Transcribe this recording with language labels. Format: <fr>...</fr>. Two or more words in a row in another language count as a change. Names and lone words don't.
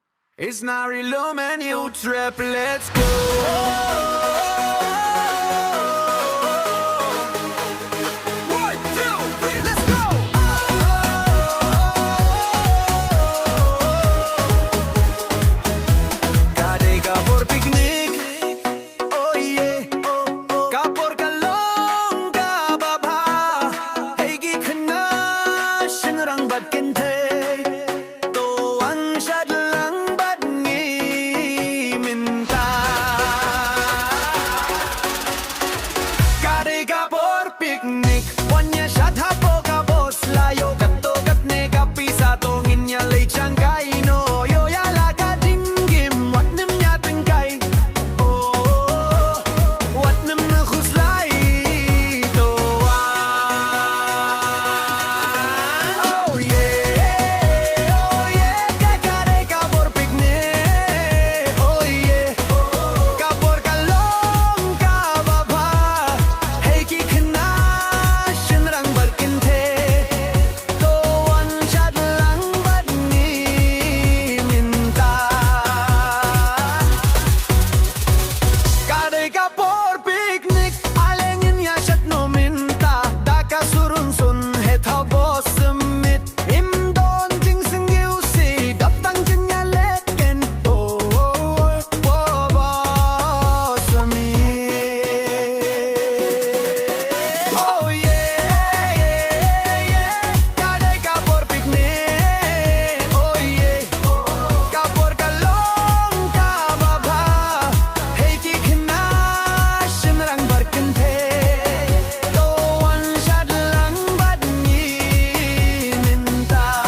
<en>It's not real man, you trap, let's go. One, two, three, let's go.</en> <kha>Ladei kapor picnic,</kha> <en>oh yeah.</en> <kha>Kapor kalong ka baba, hey gi khna shingrang bat kinte. Shad lang bat ngi mynta. Ladei kapor picnic, wanya shad hapo ka bos layo katto katne ka pisa tongin ya lei changkai no yo ya la ka dingim wat nim ya tengkai. Oh wat nim na khuslai to</kha> <en>oh yeah.</en> <kha>Ladei kapor picnic,</kha> <en>oh yeah.</en> <kha>Kapor kalong ka baba, hey ki khna shinrang bat kinte. To one shad lang bat ngi mynta. Ladei kapor picnic, alengin ya shad no mynta. Daka surun sun he thao boss mit. Im don jing sing</kha> <en>you see,</en> <kha>dap tang jing ya leken. Oh boss mit.</kha> <en>Oh yeah.</en> <kha>Ladei kapor picnic,</kha> <en>oh yeah.</en> <kha>Kapor kalong ka baba, hey ki khna shinrang bat kinte. To one shad lang bat ngi mynta.</kha>